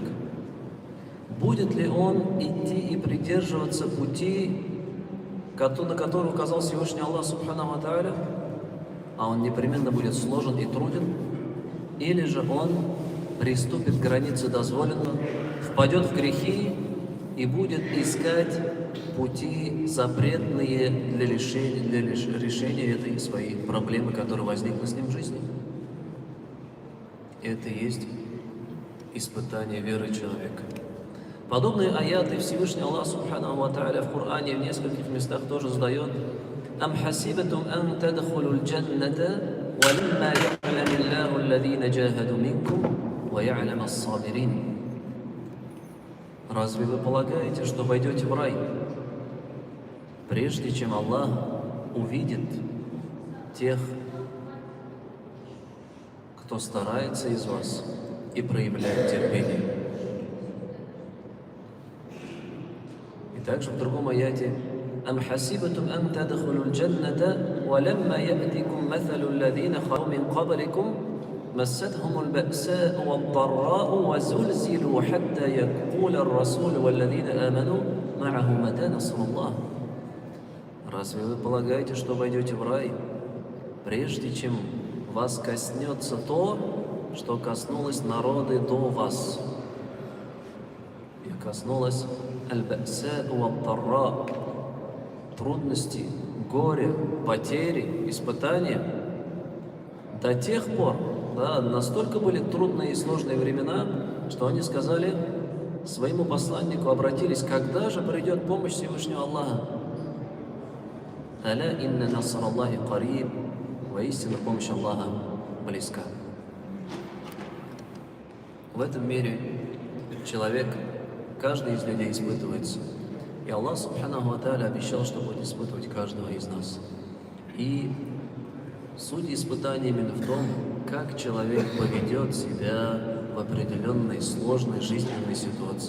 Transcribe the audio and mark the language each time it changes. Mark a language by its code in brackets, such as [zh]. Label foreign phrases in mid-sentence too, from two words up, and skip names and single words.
[ru] Будет ли он идти и придерживаться пути, на который указал Всевышний Аллах [ar] سبحانه وتعالى, [ru] а он непременно будет сложен и труден, или же он приступит к границе дозволенного, впадет в грехи и будет искать пути запретные для решения этой своей проблемы, которая возникла с ним в жизни. Это и есть испытание веры человека. Подобные аяты Всевышний Аллах [ar] سبحانه وتعالى [ru] в Коране в нескольких местах тоже задает. [ar] «أم حسبتم أن تدخلوا الجنة ولما يعلم الله الذين جاهدوا منكم ويعلم الصابرين». [ru] Разве вы полагаете, что войдете в рай, прежде чем Аллах увидит тех, кто старается из вас и проявляет терпение? И также в другом аяте [ar] «أم حسبتم أن تدخلوا الجنة ولما يأتكم مثل الذين خلوا من قبلكم, مستهم البأساء والضراء وزلزلوا حتى يقول الرسول والذين آمنوا معه متى نصر الله». [ru] Разве вы полагаете, что войдете в рай, прежде чем вас коснется то, что коснулось народы до вас? И коснулось [ar] البأساء والضراء, [ru] трудности, горе, потери, испытания. До тех пор, настолько были трудные и сложные времена, что они сказали своему посланнику, обратились, когда же придет помощь Всевышнего Аллаха? [ar] «ألا إن نصر الله قريب», [ru] воистину помощь Аллаха близка. В этом мире человек, каждый из людей испытывается. И Аллах [ar] سبحانه وتعالى [ru] обещал, что будет испытывать каждого из нас. И суть испытания именно в том, как человек поведет себя в определенной сложной жизненной ситуации.